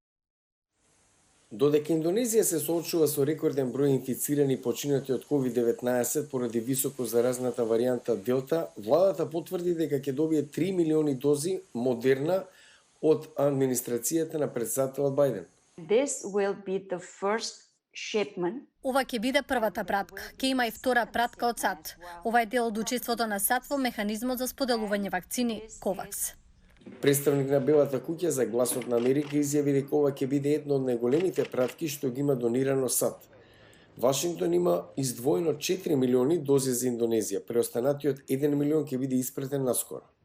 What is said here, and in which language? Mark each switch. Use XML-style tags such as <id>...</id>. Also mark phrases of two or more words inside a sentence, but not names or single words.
<mk>Додека Индонезија се соочува со рекорден број инфицирани починати од COVID-19 поради високо заразната варијанта Делта, владата потврди дека ќе добие 3 милиони дози Модерна од администрацијата на председателот Бајден.</mk> <en>This will be the first shipment.</en> <mk>Ова ќе биде првата пратка. Ќе има и втора пратка од САД. Ова е дел од учеството на САД во механизмот за споделување вакцини COVAX. Представник на Белата куќа за Гласот на Америка изјави дека ова ќе биде една од најголемите пратки што ги има донирано САД. Вашингтон има издвоено 4 милиони дози за Индонезија, преостанатиот 1 милион ќе биде испратен наскоро.</mk>